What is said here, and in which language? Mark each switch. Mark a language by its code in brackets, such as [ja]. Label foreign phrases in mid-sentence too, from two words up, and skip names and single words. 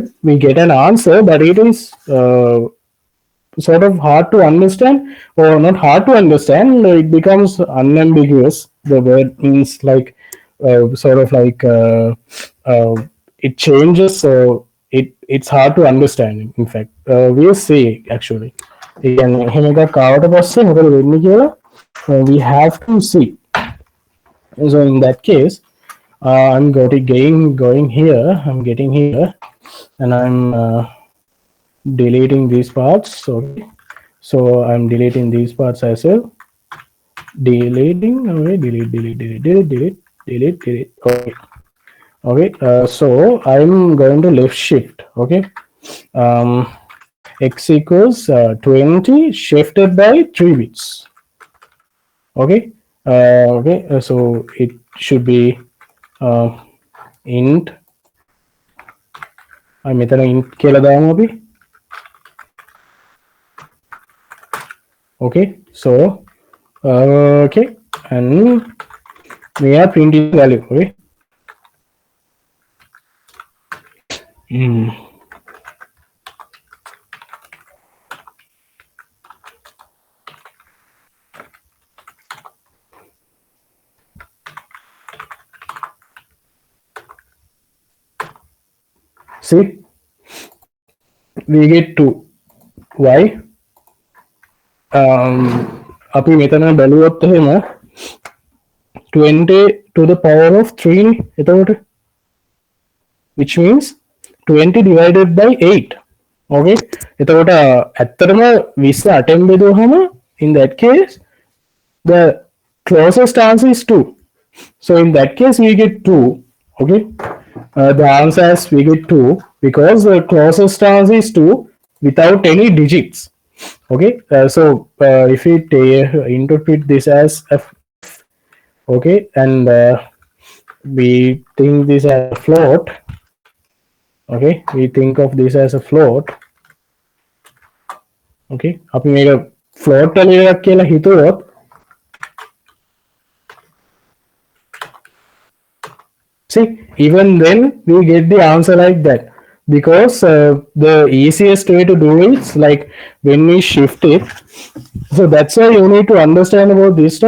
[en] We get an answer, but it is sort of hard to understand, or not hard to understand. It becomes unambiguous. The word means like sort of like it changes, so it's hard to understand. In fact, we'll see actually. [si] එහෙම එකක් ආවට පස්සේ මොකද වෙන්නේ කියලා [en] we have to see. So in that case, I'm going here. I'm getting here, and I'm deleting these parts. Okay, so I'm deleting these parts as well. Deleting. Okay, delete. Okay. Okay. So I'm going to left shift. Okay. X equals 20 shifted by 3 bits. Okay. Okay, so it should be int. [si] I'm metan int කියලා දාමු අපි. [en] Okay, so okay, and we are printing the value. Okay. Mm. See, we get 2. Why? [si] අපි මෙතන බැලුවොත් එහෙම 20 [en] to the power of [si] 3 නේ එතකොට, [en] which means 20 divided by 8. Okay, [si] එතකොට ඇත්තටම 20 අටෙන් බෙදුවහම [en] in that case the closest answer is 2. So in that case we get 2. Okay, the answer is we get 2 because the closest answer is 2 without any digits. Okay, so if we interpret this as f, okay, and we think this as a float. Okay, we think of this as a float. Okay, [si] අපි මේක float එකක් කියලා හිතුවොත් [en] see, even then we get the answer like that because the easiest way to do it is like when we shift it. So that's why you need to understand about this stuff.